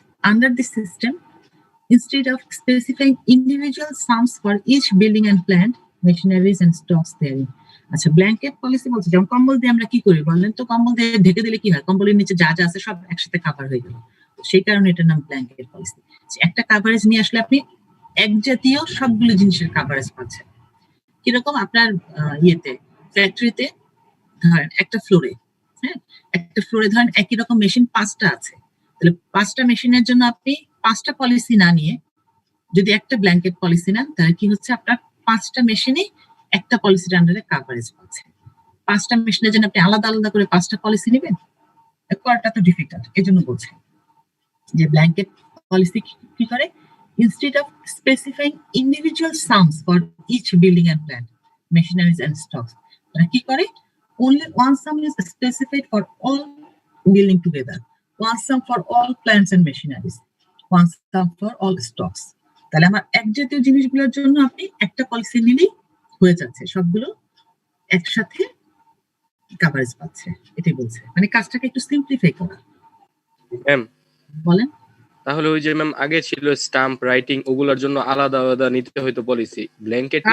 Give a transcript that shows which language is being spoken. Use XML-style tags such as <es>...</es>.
<en>Under this system, instead of specifying individual sums for each building and plant, machineries and stocks therein.</en> <bn>আচ্ছা, blanket policy বলছে যেমন কম্বল দিয়ে আমরা কি করি বলেন তো? কম্বল দিয়ে ঢেকে দিলে কি হয়? কম্বলের নিচে যা যা আছে সব একসাথে কভার হয়ে গেল। সেই কারণে এটার নাম ব্ল্যাঙ্কেট পলিসি। একটা কাভারেজ নিয়ে আসলে আপনি এক জাতীয় সবগুলো জিনিসের কাভারেজ পাচ্ছেন। কিরকম? আপনার ইয়েতে, ফ্যাক্টরিতে ধরেন একটা ফ্লোরে, হ্যাঁ, একটা ফ্লোরে ধরেন একই রকম মেশিন 5টা আছে, তাহলে 5টা মেশিনের জন্য আপনি 5টা পলিসি না নিয়ে যদি একটা ব্ল্যাঙ্কেট পলিসি নেন, তাহলে কি হচ্ছে? আপনার 5টা মেশিনই একটা পলিসির আন্ডারে কাভারেজ পাচ্ছে। 5টা মেশিনের জন্য আপনি আলাদা আলাদা করে 5টা পলিসি নেবেন, করাটা তো ডিফিকাল্ট। এই জন্য বলছে যে ব্ল্যাঙ্কেট পলিসি কি করে?</bn> <en>instead of specifying individual sums for each building and plant, machineries and stocks,</en> <bn>তারা কি করে?</bn> <en>only one sum is specified for all building together, one sum for all plants and machineries, one sum for all stocks.</en> <bn>তাহলে আমার এক জাতীয় জিনিসগুলোর জন্য আপনি একটা পলিসি নিলেই হয়ে যাচ্ছে, সবগুলো একসাথে কাভারেজ পাচ্ছে। এটাই বলছে, মানে কাজটাকে একটু সিম্পলিফাই করা। ম্যাম বলেন। তাহলে ওই যে ম্যাম আগে ছিল স্টাম্প রাইটিং, ওগুলোর জন্য আলাদা আলাদা নিতে হয়তো পলিসি, ব্ল্যাঙ্কেট</bn>